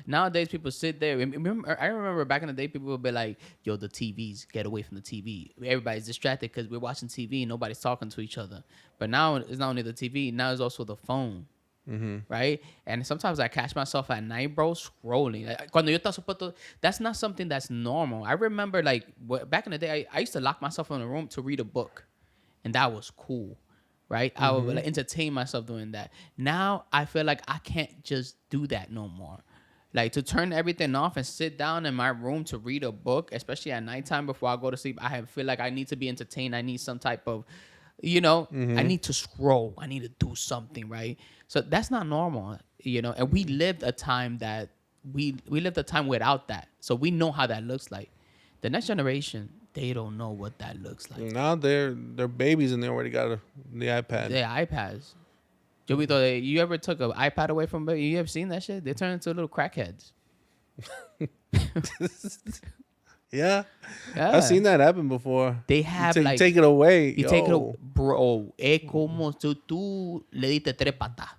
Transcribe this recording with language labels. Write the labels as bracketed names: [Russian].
[English] Nowadays, people sit there. I remember back in the day, people would be like, "Yo, the TVs, get away from the TV." Everybody's distracted because we're watching TV and nobody's talking to each other. But now it's not only the TV. Now it's also the phone. Right? And sometimes I catch myself at night, bro, scrolling. Like, [Spanish] cuando yo estaba supuesto, [English] that's not something that's normal. I remember, like, back in the day, I used to lock myself in a room to read a book, and that was cool, right? I would like, entertain myself doing that. Now I feel like I can't just do that no more. Like, to turn everything off and sit down in my room to read a book, especially at nighttime before I go to sleep, feel like I need to be entertained. I need some type of, I need to scroll. I need to do something, right? So that's not normal, And we lived a time that we lived a time without that, so we know how that looks like. The next generation, they don't know what that looks like. Now they're babies and they already got the iPad. They're iPads. Jovito, you ever took an iPad away from baby? You ever seen that shit? They turn into little crackheads. Yeah. I've seen that happen before. They have you take it away. You take it away. [Spanish] Bro, es como si tú le diste tres patas.